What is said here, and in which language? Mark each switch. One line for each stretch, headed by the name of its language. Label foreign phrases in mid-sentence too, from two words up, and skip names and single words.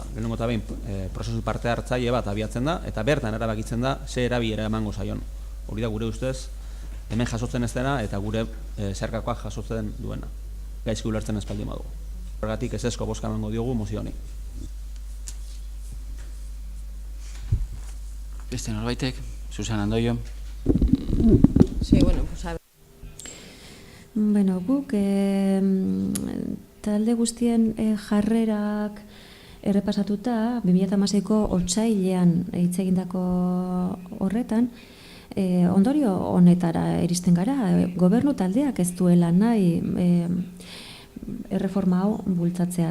Basque: Lehenengo eta behin prozesu parte hartzaile bat abiatzen da eta bertan erabakitzen da ze erabilera emango zaion. Hori da gure ustez hemen jasotzen ez dena eta gure zeharkakoak jasotzen duena. Gaizki ulertzen ez baldin badugu. Horregatik ezezko bozka emango diogu mozio honi. Beste norbaitek, Susana Andoio.
Spanish: Sí, bueno, pues a ver.
Basque: Guk talde guztien jarrerak errepasatuta, 2016ko otsailean hitz egindako horretan, ondorio honetara iristen gara, gobernu taldeak ez duela nahi erreforma hau bultzatzea.